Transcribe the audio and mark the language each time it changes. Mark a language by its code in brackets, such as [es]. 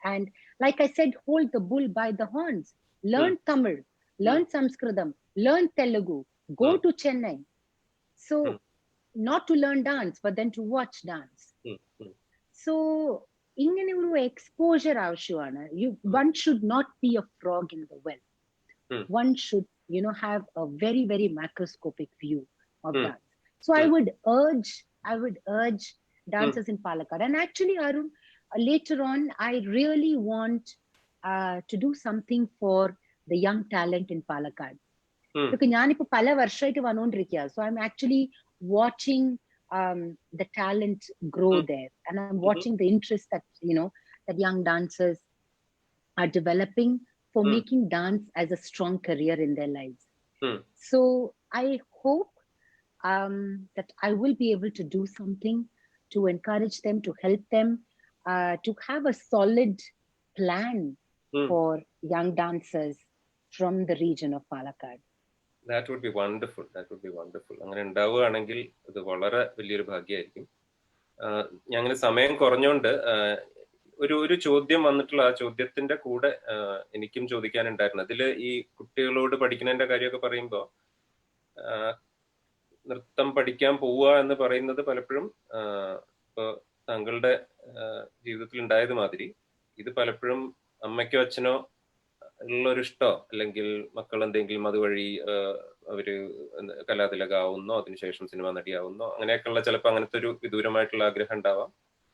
[en] And like I said, hold the bull by the horns. Learn Tamil, learn Sanskritam, learn Telugu, go to Chennai. So not to learn dance, but then to watch dance. [ml] So ഇങ്ങനെ ഒരു exposure ആവശ്യമാണ്. [en] One should not be a frog in the well. One should have a very, very macroscopic view of dance. So I would urge dancers in Palakkad. And actually, Arun, later on, I really want to do something for the young talent in Palakkad. [ml] Because ഞാനിപ്പോ പല വർഷമായിട്ട് വന്നുകൊണ്ടിരിക്കുക. [en] So I'm actually watching the talent grow there, and I'm watching the interest that that young dancers are developing for making dance as a strong career in their lives. So I hope that I will be able to do something to encourage them, to help them, to have a solid plan Hmm. for young dancers from the region of Palakkad. That would be wonderful. That would be wonderful. [ml] അങ്ങനെ ഉണ്ടാവുകയാണെങ്കിൽ അത് വളരെ വലിയൊരു ഭാഗ്യമായിരിക്കും. ഞങ്ങൾ സമയം കുറഞ്ഞുകൊണ്ട് ഒരു ചോദ്യം വന്നിട്ടുള്ള ആ ചോദ്യത്തിന്റെ കൂടെ എനിക്കും ചോദിക്കാനുണ്ടായിരുന്നു. അതിൽ ഈ കുട്ടികളോട് പഠിക്കുന്നതിന്റെ കാര്യമൊക്കെ പറയുമ്പോൾ നൃത്തം പഠിക്കാൻ പോവുക എന്ന് പറയുന്നത് പലപ്പോഴും ഇപ്പോൾ താങ്കളുടെ ജീവിതത്തിൽ ഉണ്ടായത് മാതിരി ഇത് പലപ്പോഴും അമ്മയ്ക്കോ അച്ഛനോ ഉള്ളൊരു ഇഷ്ടോ അല്ലെങ്കിൽ മക്കൾ എന്തെങ്കിലും അതുവഴി അവര് കലാതിലകാവുന്നോ അതിനുശേഷം സിനിമ നടിയാവുന്നോ അങ്ങനെയൊക്കെയുള്ള ചിലപ്പോൾ അങ്ങനത്തെ ഒരു വിദൂരമായിട്ടുള്ള ആഗ്രഹം ഉണ്ടാവാം.